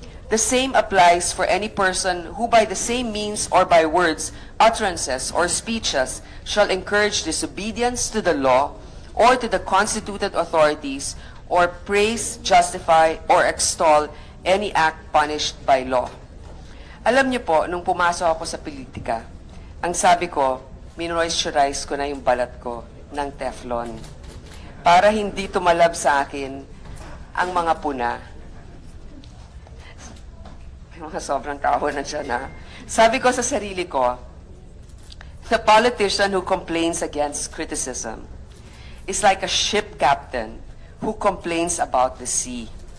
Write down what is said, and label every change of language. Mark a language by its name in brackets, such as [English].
[English] The same applies for any person who by the same means or by words, utterances, or speeches shall encourage disobedience to the law or to the constituted authorities or praise, justify, or extol any act punished by law. [Filipino] Alam niyo po, nung pumasok ako sa politika, ang sabi ko, minomoisturize ko na yung balat ko ng Teflon para hindi tumalab sa akin ang mga puna. May mga sobrang tawa na siya na. Sabi ko sa sarili ko, [English] the politician who complains against criticism is like a ship captain who complains about the sea.